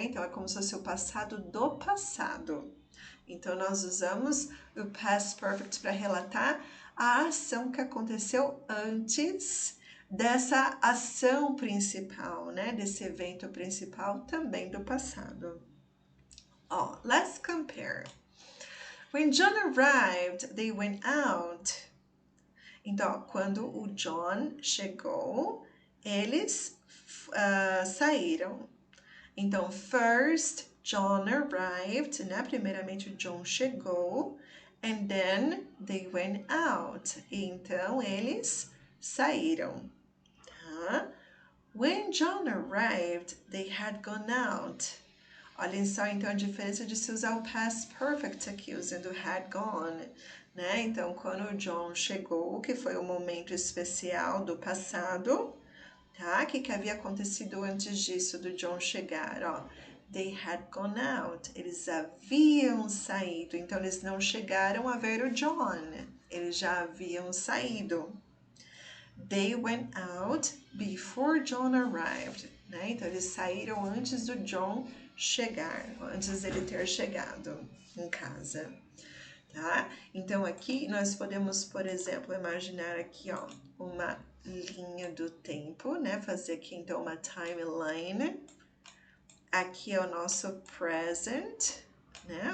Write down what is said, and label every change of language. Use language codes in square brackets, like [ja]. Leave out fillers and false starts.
[pt] Então, é como se fosse o passado do passado. Então, nós usamos o past perfect para relatar a ação que aconteceu antes dessa ação principal, né? Desse evento principal também do passado. [en] Let's compare. When John arrived, they went out. [pt] Então, quando o John chegou, eles saíram. Então, first, John arrived, né? Primeiramente, o John chegou. [en] And then, they went out. Então, eles saíram. Tá? When John arrived, they had gone out. [pt] Olhem só, então, a diferença de se usar o past perfect aqui, usando had gone, né? Então, quando o John chegou, que foi o momento especial do passado, tá? O que havia acontecido antes disso, do John chegar, ó? [en] They had gone out. Eles haviam saído. [pt] Então, eles não chegaram a ver o John. Eles já haviam saído. [en] They went out before John arrived. [pt] Né? Então, eles saíram antes do John chegar, antes dele ter chegado em casa. Tá? Então, aqui nós podemos, por exemplo, imaginar aqui, ó, uma linha do tempo, né? Fazer aqui, então, uma timeline. Aqui é o nosso present, né?